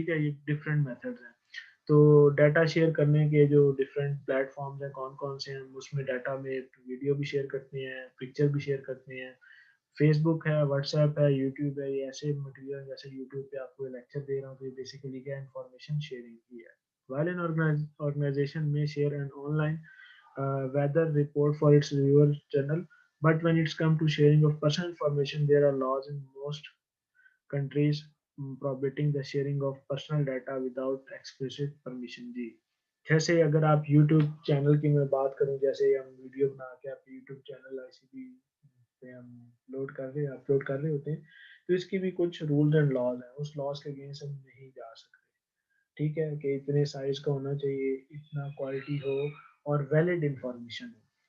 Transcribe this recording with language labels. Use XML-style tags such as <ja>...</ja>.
<hi>ठीक है, ये डिफरेंट मेथड्स हैं। तो डाटा शेयर करने के जो डिफरेंट प्लेटफॉर्म्स हैं कौन कौन से हैं, उसमें डाटा में वीडियो भी शेयर करते हैं, पिक्चर भी शेयर करते हैं। फेसबुक है, व्हाट्सएप है, यूट्यूब है, ये ऐसे मटेरियल जैसे यूट्यूब पे आपको लेक्चर दे रहा हूँ, तो ये बेसिकली क्या इंफॉर्मेशन शेयरिंग की है।</hi> <en>While an organization may share an online weather report for its viewer journal, but when it's come to sharing of personal information, there are laws in most countries prohibiting the sharing of personal data without explicit permission जी।</en> <hi>जैसे अगर आप YouTube channel की मैं बात करूं, जैसे हम video बना के आप YouTube चैनल ICB पे हम अपलोड कर रहे होते हैं, तो इसकी भी कुछ रूल्स एंड लॉज हैं, उस लॉज के अगेंस्ट हम नहीं जा सकते। ठीक है, कि इतने साइज का होना चाहिए, इतना क्वालिटी हो और वैलिड इंफॉर्मेशन हो।</hi>